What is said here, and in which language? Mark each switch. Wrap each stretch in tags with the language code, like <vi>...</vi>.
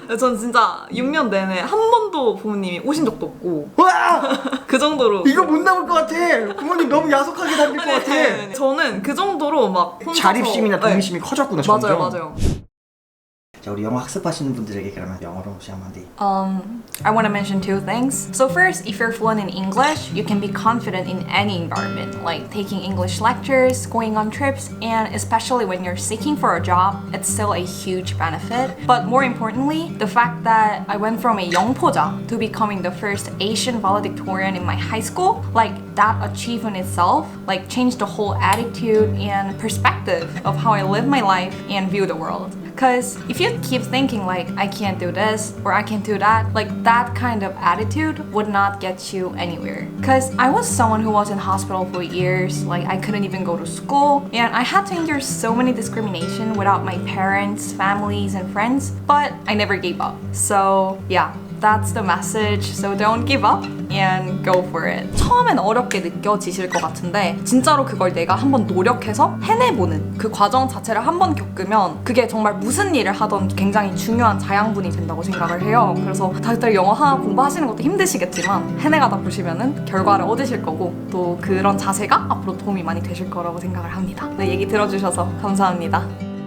<ko>전 진짜 6년 내내 한 번도 부모님이 오신 적도 없고. 와! 그 정도로. 이거 못 나올 것 같아. 부모님 너무 야속하게 담길 것 같아. 저는 그 정도로 막 혼자서. 자립심이나 동심이 커졌구나, 점점. 맞아요. 자, 우리 영어 학습하시는 분들에게 그러면 영어로 혹시 한마디.</ko> <en>I want to mention two things. So first, if you're fluent in English, you can be confident in any environment, like taking English lectures, going on trips, and especially when you're seeking for a job, it's still a huge benefit. But more importantly, the fact that I went from a 영포자 to becoming the first Asian valedictorian in my high school, like that achievement itself, like changed the whole attitude and perspective of how I live my life and view the world. Because if you keep thinking like, I can't do this or I can't do that, like that kind of attitude would not get you anywhere. Because I was someone who was in hospital for years, like I couldn't even go to school, and I had to endure so many discrimination without my parents, families, and friends, but I never gave up. So yeah, that's the message. So don't give up and go for it.</en> <ko>처음엔 어렵게 느껴지실 것 같은데 진짜로 그걸 내가 한번 노력해서 해내보는 그 과정 자체를 한번 겪으면 그게 정말 무슨 일을 하던 굉장히 중요한 자양분이 된다고 생각을 해요. 그래서 다들 영어 하나 공부하시는 것도 힘드시겠지만 해내가다 보시면은 결과를 얻으실 거고 또 그런 자세가 앞으로 도움이 많이 되실 거라고 생각을 합니다. 네, 얘기 들어주셔서 감사합니다.</ko>